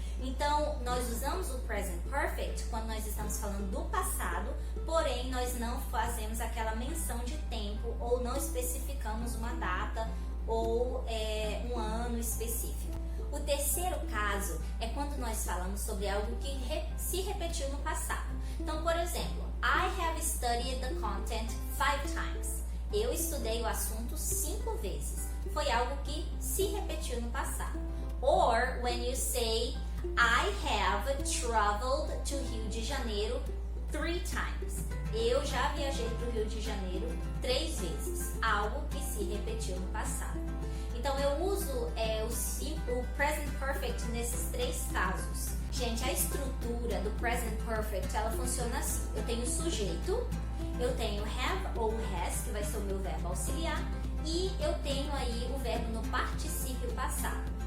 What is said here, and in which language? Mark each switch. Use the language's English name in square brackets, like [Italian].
[Portuguese] Então, nós usamos o Present Perfect quando nós estamos falando do passado, porém nós não fazemos aquela menção de tempo ou não especificamos uma data ou um ano específico. O terceiro caso é quando nós falamos sobre algo que se repetiu no passado. Então, por exemplo, [English] I have studied the content 5 times. [Portuguese] Eu estudei o assunto 5 vezes. Foi algo que se repetiu no passado. [English] Or when you say I have traveled to Rio de Janeiro 3 times. [Portuguese] Eu já viajei para o Rio de Janeiro 3 vezes. Algo que se repetiu no passado. Então eu uso o Present Perfect nesses 3 casos. Gente, a estrutura do Present Perfect ela funciona assim. Eu tenho o sujeito, eu tenho have ou has, que vai ser o meu verbo auxiliar, e eu tenho aí o verbo no particípio passado.